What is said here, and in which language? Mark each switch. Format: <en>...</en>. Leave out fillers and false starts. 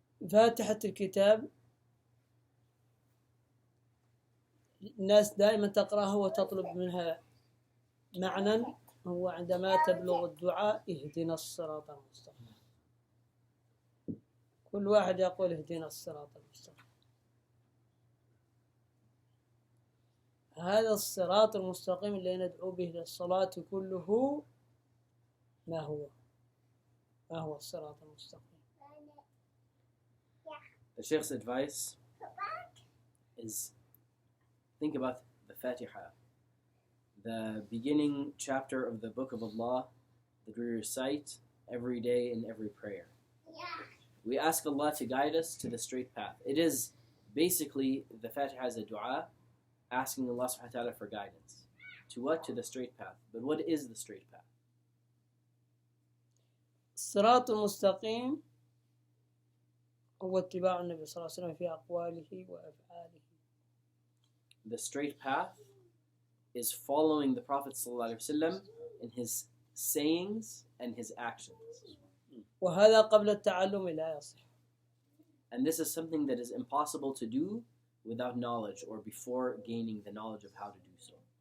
<ar>فاتحة الكتاب الناس دائما تقرأها وتطلب منها معنى، هو عندما تبلغ الدعاء اهدنا الصراط المستقيم، كل واحد يقول اهدنا الصراط المستقيم. هذا الصراط المستقيم اللي ندعو به للصلاة كله ما هو الصراط المستقيم؟</ar> <en>The Shaykh's advice is think about the Fatiha, the beginning chapter of the Book of Allah that we recite every day in every prayer. We ask Allah to guide us to the straight path. It is basically the Fatiha as a dua, asking Allah subhanahu wa ta'ala for guidance. To what? To the straight path. But what is the straight path?</en> <ar>الصراط المستقيم هو اتباع النبي صلى الله عليه وسلم في أقواله وأفعاله.</ar> <en>The straight path is following the Prophet ﷺ in his sayings and his actions.</en> <ar>وهذا قبل التعلم لا يصح.</ar> <en>And this is something that is impossible to do without knowledge or before gaining the knowledge of how to do so.</en>